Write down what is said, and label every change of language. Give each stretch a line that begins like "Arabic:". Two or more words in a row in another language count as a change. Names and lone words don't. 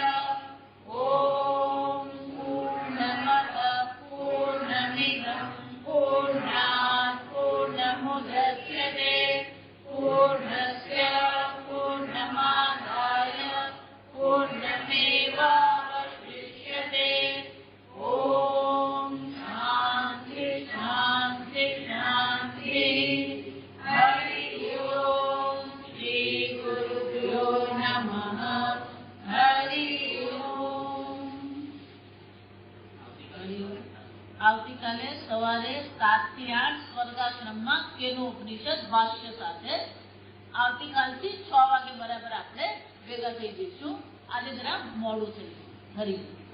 Sanskrit: ॐ पूर्णमदः पूर्णमिदं पूर्णात् पूर्णमुदच्यते पूर्णस्य पूर्णमादाय पूर्णमेवावशिष्यते. ॐ शान्ति शान्ति शान्तिः. हरि ओम श्री गुरुभ्यो नमः. हरि ओम.
Gujarati: આવતીકાલે સવારે 7 થી 8 સ્વર્ગાશ્રમમાં કેનોપનિષદ ભાષ્ય સાથે આવતીકાલથી 6 વાગે બરાબર આપણે ભેગા થઈ જઈશું. આજે જરા મોડું થઈ ગયું.
Sanskrit: हरि ओम.